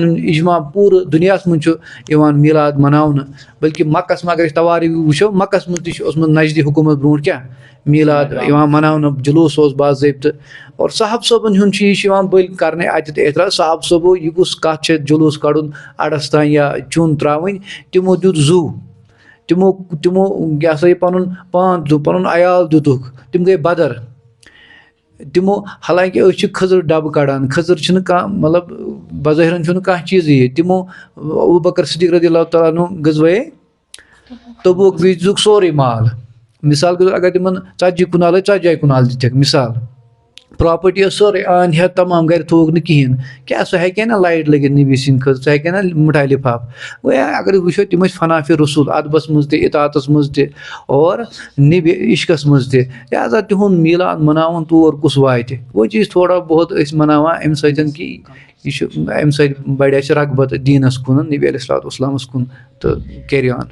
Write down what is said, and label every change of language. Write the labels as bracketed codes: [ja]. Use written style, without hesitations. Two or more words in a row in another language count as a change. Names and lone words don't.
[ks] ہُنٛد اِجماع پوٗرٕ دُنیاہَس منٛز چھُ یِوان میٖلاد مَناونہٕ بٔلکہِ مَکَس منٛز اگر أسۍ تواری وٕچھو مَکَس منٛز تہِ چھُ اوسمُت نجدِ حکوٗمت برونٛٹھ کیٛاہ میٖلاد یِوان مَناونہٕ جلوٗس اوس باضٲبطہٕ اور صاحب صٲبَن ہُنٛد چھُ یہِ چھُ یِوان بٔلۍ کَرنہٕ اَتٮ۪تھ اعتراض صاحب صٲبو یہِ کُس کَتھ چھِ جلوٗس کَڑُن اَڑَس تانۍ یا چوٚن ترٛاوٕنۍ تِمو دیُت زُو تِمو یہِ ہسا یہِ پَنُن پان دیُت پَنُن عیال دِتُکھ تِم گٔے بدر تِمو حالانکہِ أسۍ چھِ کھٔزٕر ڈَبہٕ کَڑان کھٔزٕر چھِنہٕ کانٛہہ مطلب بظٲہِرَن چھُنہٕ کانٛہہ چیٖزٕے ییٚتہِ تِمو ابوٗبکر صدیٖق [ar] رضی اللہ تعالیٰ عنہُ [ks] گٔژھوے تبوٗک بیٚیہِ دِژٕکھ سورُے مال مِثال [ur] کے طور [ks] اگر تِمن 40 کنال ٲسۍ 40 کنال دِتِکھ مِثال پراپرٹی ٲس سورُے آن ہٮ۪تھ تمام گرِ تھووُکھ نہٕ کِہیٖنۍ کیٛاہ سُہ ہیٚکہِ ہا نہ لایٹ لٔگِتھ نبی سٕنٛدِ خٲطرٕ سُہ ہیٚکہِ ہا نہ مِٹھایہِ لِفاف گوٚو اگر أسۍ وٕچھو تِم ٲسۍ فنافِ رسوٗل اَدبَس منٛز تہِ اطاعتَس منٛز تہِ اور نبی عشقَس منٛز تہِ لہٰذا تِہُنٛد میٖلاد مَناوُن تور کُس واتہِ وۄنۍ چھِ أسۍ تھوڑا بہت أسۍ مَناوان اَمہِ سۭتۍ کہِ یہِ چھُ اَمہِ سۭتۍ بَڑِ اَسہِ رغبت دیٖنَس کُن نبی علیہ الصلوٰتُ وسلامَس کُن تہٕ کیری آن